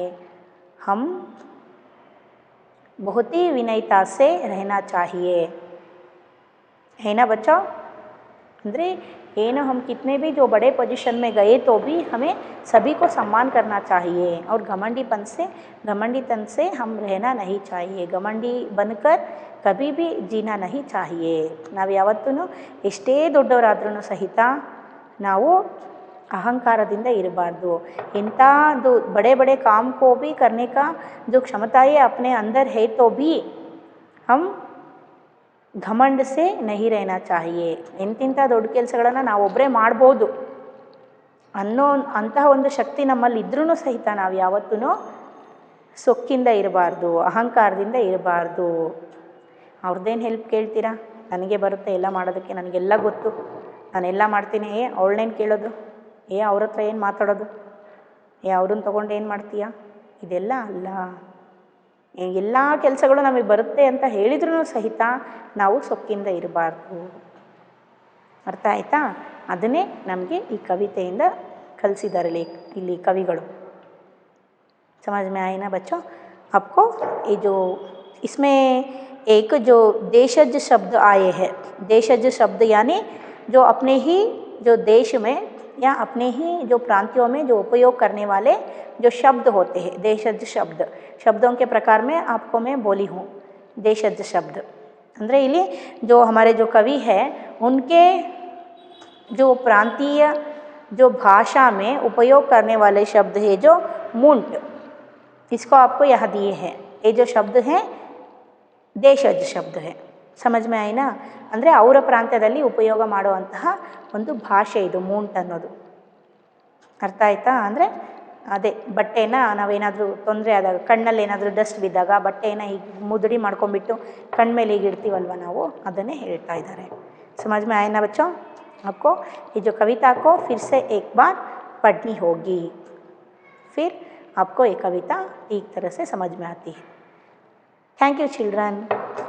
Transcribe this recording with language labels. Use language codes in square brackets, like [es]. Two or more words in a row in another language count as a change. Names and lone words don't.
[hi] हम बहुत ही विनयता से रहना चाहिए, है ना बच्चों. [kn] ಅಂದರೆ ಏನು, [hi] हम कितने भी जो बड़े पोजीशन में गए तो भी हमें सभी को सम्मान करना चाहिए और घमंडीपन से हम रहना नहीं चाहिए. घमंडी बनकर कभी भी जीना नहीं चाहिए. [kn] ನಾವು ಯಾವತ್ತೂ ಎಷ್ಟೇ ದೊಡ್ಡವರಾದ್ರೂ ಸಹಿತ ನಾವು ಅಹಂಕಾರದಿಂದ ಇರಬಾರ್ದು. [hi] ಎಂಥದ್ದು बड़े बड़े काम को भी करने का जो क्षमताएं अपने अंदर है तो भी हम घमंड से नहीं रहना चाहिए. [kn] ಎಂತಿಂಥ ದೊಡ್ಡ ಕೆಲಸಗಳನ್ನು ನಾವೊಬ್ಬರೇ ಮಾಡ್ಬೋದು ಅಂತಹ ಒಂದು ಶಕ್ತಿ ನಮ್ಮಲ್ಲಿ ಇದ್ರೂ ಸಹಿತ ನಾವು ಯಾವತ್ತೂ ಸೊಕ್ಕಿಂದ ಇರಬಾರ್ದು, ಅಹಂಕಾರದಿಂದ ಇರಬಾರ್ದು. ಅವ್ರದ್ದೇನು ಹೆಲ್ಪ್ ಕೇಳ್ತೀರಾ, ನನಗೆ ಬರುತ್ತೆ ಎಲ್ಲ ಮಾಡೋದಕ್ಕೆ, ನನಗೆಲ್ಲ ಗೊತ್ತು, ನಾನೆಲ್ಲ ಮಾಡ್ತೀನಿ, ಅವಳನ್ನೇನು ಕೇಳೋದು, ಅವ್ರ ಹತ್ರ ಏನು ಮಾತಾಡೋದು, ಅವ್ರನ್ನ ತೊಗೊಂಡು ಏನು ಮಾಡ್ತೀಯಾ, ಇದೆಲ್ಲ ಅಲ್ಲ. ಎಲ್ಲ ಕೆಲಸಗಳು ನಮಗೆ ಬರುತ್ತೆ ಅಂತ ಹೇಳಿದ್ರೂ ಸಹಿತ ನಾವು ಸೊಕ್ಕಿಂದ ಇರಬಾರ್ದು. ಅರ್ಥ ಆಯ್ತಾ? ಅದನ್ನೇ ನಮಗೆ ಈ ಕವಿತೆಯಿಂದ ಕಲಿಸಿದ್ದಾರೆ ಇಲ್ಲಿ ಕವಿಗಳು. [hi] समझ में आए ना बच्चों आपको? ये जो इसमें एक जो देशज शब्द आए हैं, देशज शब्द यानी जो अपने ही जो देश में या अपने ही जो प्रांतियों में जो उपयोग करने वाले जो शब्द होते हैं, देशज शब्द. शब्दों के प्रकार में आपको मैं बोली हूँ देशज शब्द. [kn] ಅಂದರೆ ಇಲ್ಲಿ [hi] जो हमारे जो कवि है उनके जो प्रांतीय जो भाषा में उपयोग करने वाले शब्द है जो मूंट, इसको आपको यह दिए हैं. ये जो शब्द हैं देशज शब्द है. समझ में आए ना? [kn] ಅಂದರೆ ಅವರ ಪ್ರಾಂತ್ಯದಲ್ಲಿ ಉಪಯೋಗ ಮಾಡುವಂತಹ ಒಂದು ಭಾಷೆ ಇದು ಮೂಂಟ್ ಅನ್ನೋದು. ಅರ್ಥ ಆಯ್ತಾ? ಅಂದರೆ ಅದೇ ಬಟ್ಟೆನ ನಾವೇನಾದರೂ ತೊಂದರೆ ಆದಾಗ, ಕಣ್ಣಲ್ಲಿ ಏನಾದರೂ ಡಸ್ಟ್ ಬಿದ್ದಾಗ ಬಟ್ಟೆನ ಹೀಗೆ ಮುದುಡಿ ಮಾಡ್ಕೊಂಡ್ಬಿಟ್ಟು ಕಣ್ಮೇಲೆ ಹೀಗೆ ಇಡ್ತೀವಲ್ವ ನಾವು, ಅದನ್ನೇ ಹೇಳ್ತಾ ಇದ್ದಾರೆ. [hi] समझ में आए ना बच्चों आपको? ये जो कविता को फिर से एक बार पढ़नी होगी, फिर आपको ये कविता ठीक तरह से समझ में आती है. [en] Thank you children.